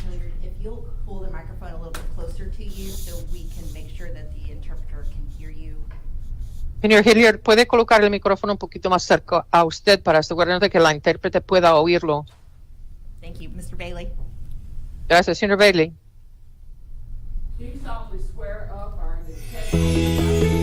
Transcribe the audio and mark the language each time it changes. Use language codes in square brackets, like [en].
[en] Hilliard, if you'll pull the microphone a little bit closer to you so we can make sure that the interpreter can hear you. [es] Señor Hilliard, ¿puede colocar el micrófono un poquito más cerca a usted para asegurarnos de que la intérprete pueda oírlo? [en] Thank you. Mr. Bailey. [es] Gracias, señor Bailey. [en] Do you solemnly swear up or in the testimony